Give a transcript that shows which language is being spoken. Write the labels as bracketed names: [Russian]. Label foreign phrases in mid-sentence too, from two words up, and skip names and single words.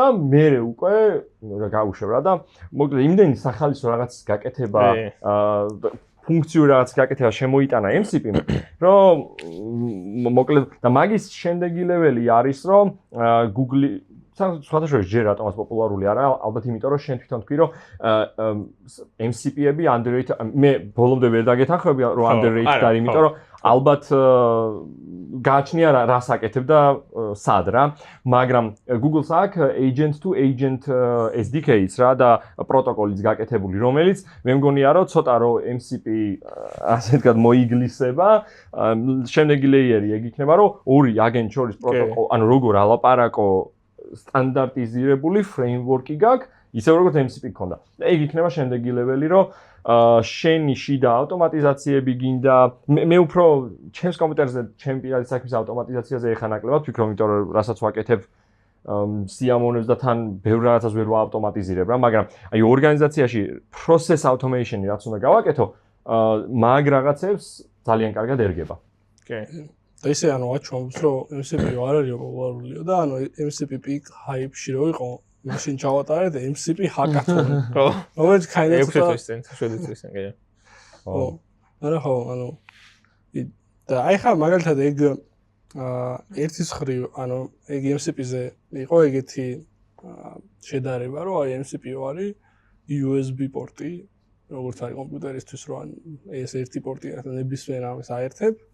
[Georgian] მე უკვე გაუშვებ რა და მოკლედ იმდენი სახალისო რაღაცის გაკეთება ფუნქციური რაღაც გაკეთება შემოიტანა MCP-მ, რომ მოკლედ და მაგის შემდეგი ლეველი არის, რომ Google სხვადასხვა ჯერ რატომაც პოპულარული არა, ალბათ იმიტომ რომ შენ თვითონ თქვი, რომ MCP-ები underrated, მე ბოლომდე ვერ დაგეთანხმები, რომ underrated არის, იმიტომ რომ ალბათ გააჩნია რას აკეთებ და სად რა, მაგრამ Google-ს აქვს [English] agent to agent SDK-ს [Georgian] რა და პროტოკოლიც გაკეთებული, რომელიც მე მგონია რომ ცოტა რომ MCP ასე ვთქვათ მოიგლისება, შემდეგი ლეიერი ეგ იქნება რომ ორი აგენტ შორის პროტოკოლ, ანუ როგორ ალაპარაკო სტანდარტიზირებული framework-ი გაქვს, ისე როგორც MCP გქონდა. და ეგ იქნება შემდეგი ლეველი, რომ შენი შიდა ავტომატიზაციები გინდა, მე უფრო ჩემს კომპიუტერზე ჩემი პირადი საქმის ავტომატიზაციაზე ეხა ნაკლებად ვფიქრობ, იმიტომ რომ რასაც ვაკეთებ სიამოვნებს და თან ბევრ რაღაცას ვერ ვაავტომატიზირებ რა, მაგრამ აი ორგანიზაციაში [English] process automation-ი [Georgian] რაც უნდა გავაკეთო, მაგ რაღაცებს ძალიან კარგად ერგება. კი. და ისე ანუ აჩვენებს რომ MCP არ არის პოპულარულია და ანუ MCP [English] peak hype-ში [Georgian] რო იყო მაშინ ჩავატარეთ [English] MCP hackathon. [Georgian] ხო. რომელიც [English] kind of [Georgian] შეგვიძლია კი. ხო. ანუ ანუ და აი ხა მაგალითად ეგ ერთის ხრივ ანუ ეგ MCP-ზე იყო ეგეთი შედარება რომ აი MCP არის USB პორტი, როგორც არის კომპიუტერისთვის რომ ეს ერთი პორტი ნებისმიერ ამას აერთებ.